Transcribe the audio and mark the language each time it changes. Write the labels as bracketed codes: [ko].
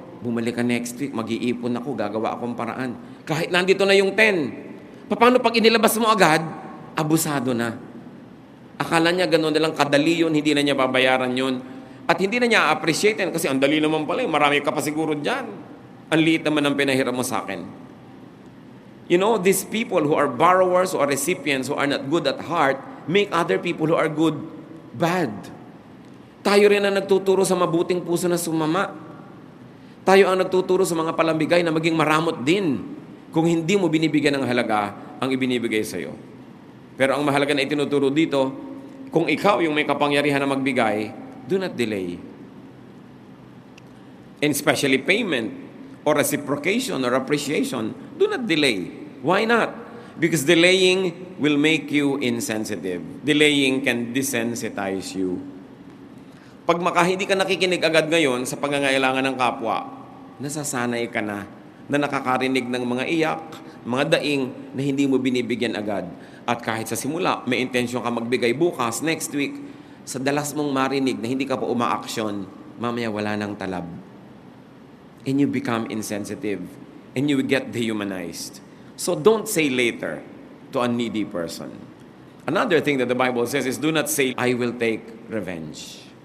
[tl] Bumalik ka [en] next week, [tl] mag-iipon ako, gagawa akong paraan. Kahit nandito na yung 10. Paano pag inilabas mo agad? Abusado na. Akala niya gano'n na lang kadali yun, hindi na niya babayaran yun. At hindi na niya appreciate yan kasi ang dali naman pala, marami ka pa siguro dyan. Ang liit naman ang pinahiram mo sa akin. [en] You know, these people who are borrowers, who are recipients, who are not good at heart, make other people who are good, bad. [tl] Tayo rin ang nagtuturo sa mabuting puso na sumama. Tayo ang nagtuturo sa mga palambigay na maging maramot din kung hindi mo binibigyan ng halaga ang ibinibigay sa iyo. Pero ang mahalaga na itinuturo dito, kung ikaw yung may kapangyarihan na magbigay, [en] do not delay. And especially payment or reciprocation or appreciation, do not delay. Why not? Because delaying will make you insensitive. Delaying can desensitize you. [tl] Pag hindi ka nakikinig agad ngayon sa pangangailangan ng kapwa, nasasanay ka na nakakarinig ng mga iyak, mga daing na hindi mo binibigyan agad. At kahit sa simula, may intensyon ka magbigay bukas, [en] next week, [tl] sa dalas mong marinig na hindi ka pa umaaksyon, mamaya wala nang talab. [en] And you become insensitive. And you get dehumanized. So don't say later to a needy person. Another thing that the Bible says is, do not say, I will take revenge.